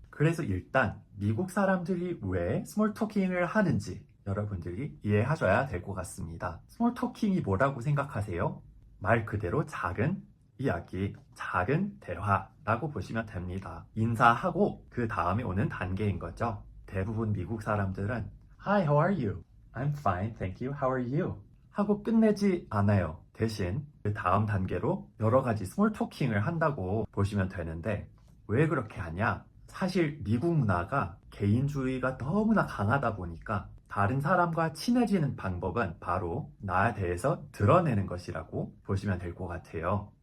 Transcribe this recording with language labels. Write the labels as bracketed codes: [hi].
[ko] 그래서 일단 미국 사람들이 왜 스몰 토킹을 하는지 여러분들이 이해하셔야 될 것 같습니다. 스몰 토킹이 뭐라고 생각하세요? 말 그대로 작은 이야기, 작은 대화라고 보시면 됩니다. 인사하고 그 다음에 오는 단계인 거죠. 대부분 미국 사람들은 [en] Hi, how are you? I'm fine, thank you. How are you? [ko] 하고 끝내지 않아요. 대신 그 다음 단계로 여러 가지 스몰 토킹을 한다고 보시면 되는데 왜 그렇게 하냐? 사실 미국 문화가 개인주의가 너무나 강하다 보니까 다른 사람과 친해지는 방법은 바로 나에 대해서 드러내는 것이라고 보시면 될 것 같아요.